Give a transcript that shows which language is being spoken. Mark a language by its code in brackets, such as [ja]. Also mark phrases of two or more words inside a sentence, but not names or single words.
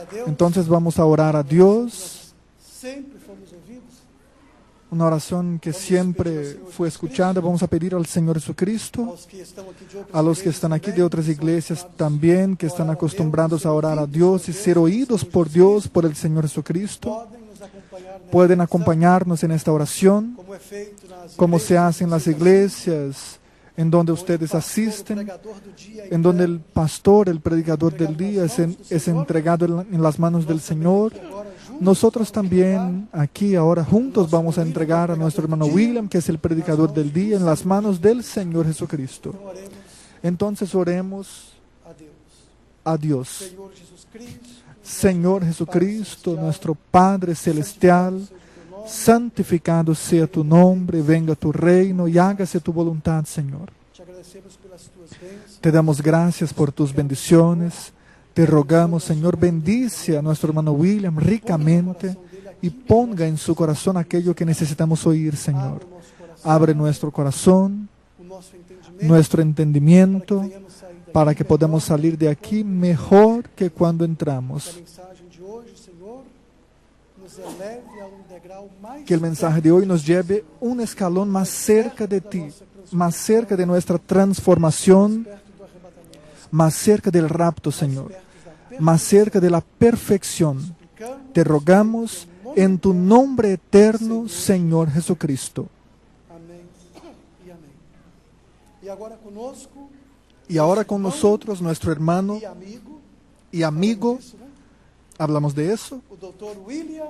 [es] Entonces vamos a orar a Dios, [pt] sempre fomos ouvidos. [es] una oración que siempre fue escuchada. Vamos a pedir al Señor Jesucristo, [pt] Aos que estão aqui de outras [es] a los que [pt] igrejas [es] están aquí de [pt] também, [es] otras iglesias [pt] acostumados [es] también, que están acostumbrados a orar a Dios y ser oídos por Dios, por el Señor Jesucristo, [pt] podem nos acompanhar nessa [es] pueden [pt] oração, [es] acompañarnos en esta oración, [pt] como é feito nas [es] como [pt] igrejas [es] se hace en las [pt] que vocês [es] iglesias en donde [pt] assistem, onde o [es] ustedes [pt] pastor, o [es] asisten, [pt] pregador do dia, [es] en donde [pt] entrega [es] el pastor, el predicador del día es entregado en las manos del Señor. [pt] agora juntos [es] Nosotros [pt] vamos entregar [es] también aquí ahora juntos vamos a entregar a nuestro hermano William, que es el predicador del día, en las manos del Señor Jesucristo. [pt] Então oremos [es] Entonces oremos [pt] a Deus. [es] a Dios. [pt] Senhor Jesus Cristo, [es] Señor Jesucristo, nuestro Padre Celestial, santificado sea tu nombre, venga tu reino y hágase tu voluntad, Señor. [pt] te agradecemos pelas tuas bênçãos. [es] Te damos gracias por tus bendiciones. Te rogamos, Señor, bendice a nuestro hermano William ricamente y ponga en su corazón aquello que necesitamos oír, Señor. Abre nuestro corazón, [pt] O nosso entendimento, [es] nuestro entendimiento, [pt] venhamos sair daqui [es] para que podamos salir de aquí mejor que cuando [pt] que a [es] entramos. [pt] mensagem de hoje, Senhor, nos eleve a degrau mais [es] Que el mensaje de hoy nos lleve un escalón más cerca de ti, más cerca de nuestra transformación, [pt] perto do arrebatamento, [es] más cerca del rapto, Señor, [pt] perto da [es] más cerca de la perfección. [pt] perfeição. [es] Te rogamos en tu nombre eterno, Señor Jesucristo. [pt] Amém e amém. E agora conosco, [es] Y ahora con nosotros nuestro hermano [pt] e amigo, [es] y amigo, [pt] isso, né? [es] hablamos de eso, [pt] O Dr. William